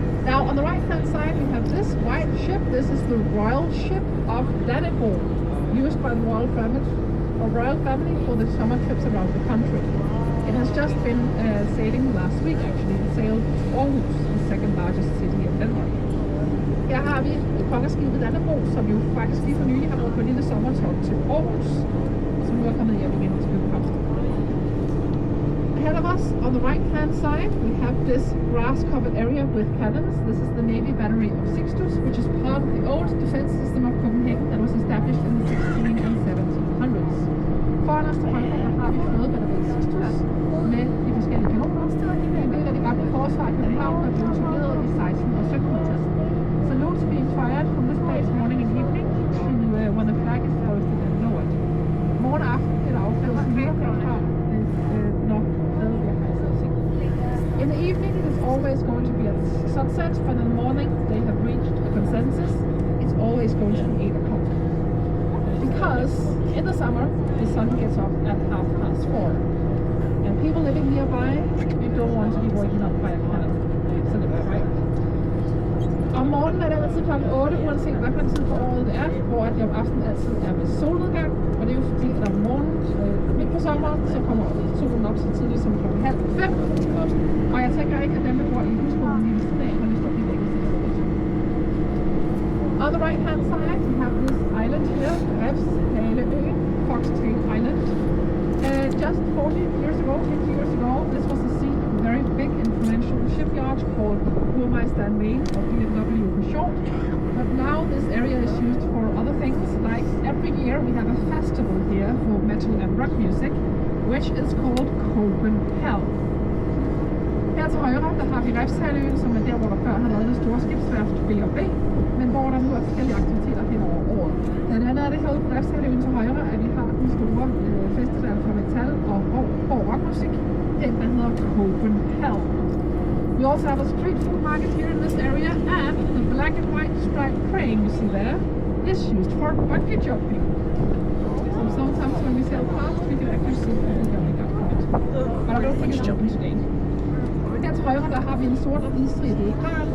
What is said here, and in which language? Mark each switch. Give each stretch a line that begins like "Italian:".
English: Now on the right hand side we have this white ship. This is the royal ship of Dannebrog, used by the royal family for the summer trips around the country. It has just been sailing last week actually. It sailed to Aarhus, the second largest city in Denmark.
Danish: Her har vi kongeskibet Dannebrog, som jo faktisk lige for nylig har været på en lille sommertog til Aarhus, som nu er kommet hjem igen til København.
English: Ahead of us, on the right hand side, we have this grass-covered area with cannons. This is the Navy battery of Sixtus, which is part of the old defense system of Copenhagen that was established in the 16 and 1700s.
Danish: Foran os til højre, der har vi flådebatteriet Sixtus med de forskellige kanoner. En del af de gamle forsvar i København er blevet etableret i 16 og 1700-tallet.
English: Salutes being fired from this place morning and evening to when the flag is hoisted and lowered.
Danish: Morgen og aften bliver der affyret signal fra, når flaget bliver hejset og sænket.
English: In the evening it is always going to be at sunset, but in the morning they have reached a consensus. It's always going to be 8 o'clock. Because in the summer the sun gets up at 4:30. And people living nearby, you don't want to be waking up by a cannon. So they're right.
Danish: Om morgenen er det altid kl. 8, uanset hvilken tid på året det er, hvor det om aftenen altid er ved solnedgang. Og det er jo fordi, at om morgenen, midt på sommeren, så kommer solen op så tidligt som kl. 4:30. Og jeg tænker ikke, at dem, der bor i husgården i dag, har lyst til at blive vækket til det.
English: On the right hand side, we have this island here, Refshaleøen, Foxtail Island. Just 40 years ago, 50 years ago, this was the scene of a very big influential shipyard called Burmeister Main, or BMW for short. But now this area is used for other things, like every year we have a festival here for metal and rock music, which is called Copenhagen.
Danish: Her til højre, der har vi Refshaleøen, som er der, hvor der før har været det store skibsværft B&B, men hvor der nu er forskellige aktiviteter hen over året. Blandt andet er det herude på Refshaleøen til højre, at vi har den store festival for metal og hård rockmusik, den der hedder Copenhagen.
English: We also have a street food market here in this area, and the black and white striped crane you see there is used for bungee jumping. So sometimes when we sail past, we can actually see the jumping up from it. But I don't think it's jumping today.
Danish: Her til højre, der har vi en sort og hvidstribet kran.